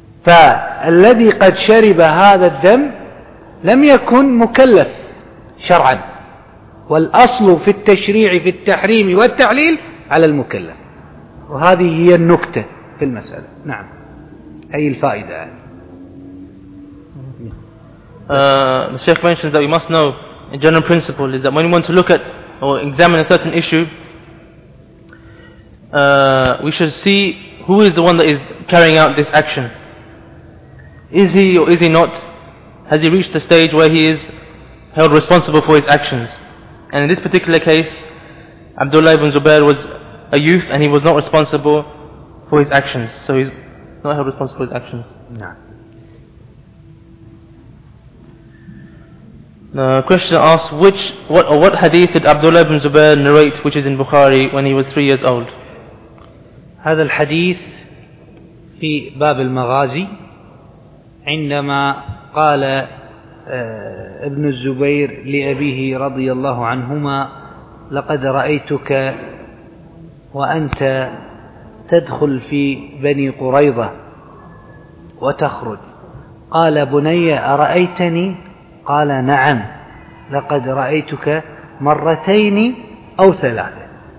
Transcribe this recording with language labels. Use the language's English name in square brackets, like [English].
[Arabic] فالذي قد شرب هذا الدم لم يكن مكلف شرعا، والأصل في التشريع في التحريم والتعليل على المكلف، وهذه هي النكتة في المسألة. نعم، أي الفائدة؟ [English] The Sheikh mentions that we must know a general principle, is that when we want to look at or examine a certain issue, we should see who is the one that is carrying out this action. Is he or is he not? Has he reached the stage where he is held responsible for his actions? And in this particular case, Abdullah ibn Zubair was a youth and he was not responsible for his actions. So he's not held responsible for his actions. No. The question asks, what hadith did Abdullah ibn Zubair narrate, which is in Bukhari, when he was 3 years old? [Arabic] هذا الحديث في باب المغازي عندما قال ابن الزبير لأبيه رضي الله عنهما لقد رأيتك وأنت تدخل في بني قريظة وتخرج، قال بني أرأيتني؟ قال نعم لقد رأيتك مرتين أو ثلاثة.